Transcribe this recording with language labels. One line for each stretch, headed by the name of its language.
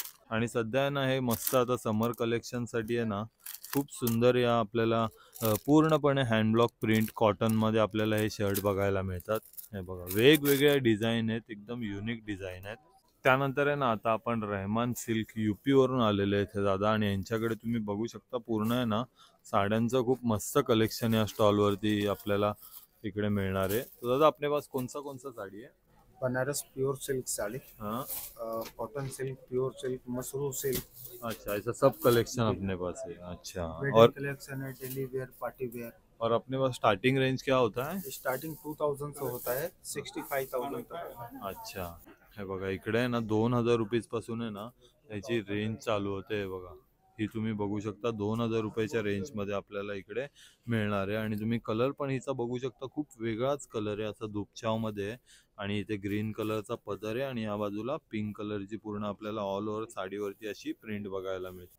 Marathi: आणि सध्या ना हे मस्त आता समर कलेक्शन साठी आहे ना खूप सुंदर या आपल्याला पूर्णपणे हँडब्लॉक प्रिंट कॉटन मध्ये आपल्याला हे शर्ट बघायला मिळतात. हे बघा, वेगवेगळ्या डिझाईन आहेत, एकदम युनिक डिझाईन आहेत. त्यानंतर आहे ना आता आपण रहमान सिल्क यूपी वरून आलेले आहेत हे दादा. आणि यांच्याकडे तुम्ही बघू शकता पूर्ण आहे ना साड्यांचं खूप मस्त कलेक्शन या स्टॉल वरती आपल्याला इकडे मिळणार आहे.
Hindi: तो दादा अपने पास कौन सा साड़ी है? बनारस प्योर सिल्क साड़ी, हाँ, cotton silk, pure silk, Mashru silk, अच्छा, ऐसा सब कलेक्शन अपने पास है. अच्छा, वेडिंग और कलेक्शन है, डेली वेयर, पार्टी वेयर. और अपने पास स्टार्टिंग रेंज क्या होता है? स्टार्टिंग 2000 से होता है, 65,000 तक.
Marathi: अच्छा, हे बघा, इकडे आहे ना 2000 रुपीज पासून आहे ना त्याची रेंज चालू होते. हे बघा, ही तुम्ही बघू शकता 2000 रुपयाच्या रेंज मध्ये आपल्याला इकडे मिळणार आहे. आणि तुम्ही कलर पण हिचा बघू शकता, खूप वेगळाच कलर आहे, असा दुपछाव मध्ये आहे. आणि इथे ग्रीन कलरचा पदर आहे आणि या बाजूला पिंक कलरची पूर्ण आपल्याला ऑल ओव्हर साडीवरती अशी प्रिंट बघायला मिळते.